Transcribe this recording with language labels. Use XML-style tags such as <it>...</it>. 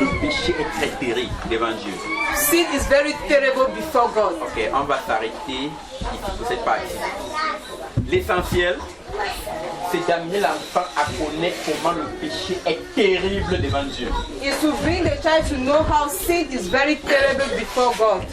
<fr>Le péché est très terrible devant Dieu.</fr> <en>Sin is very terrible before God.</en> <fr>Ok, on va s'arrêter ici pour cette partie. L'essentiel, c'est d'amener l'enfant à connaître comment le péché est terrible devant Dieu.</fr> <en>Is to bring the child to know how sin is very terrible before God.</en>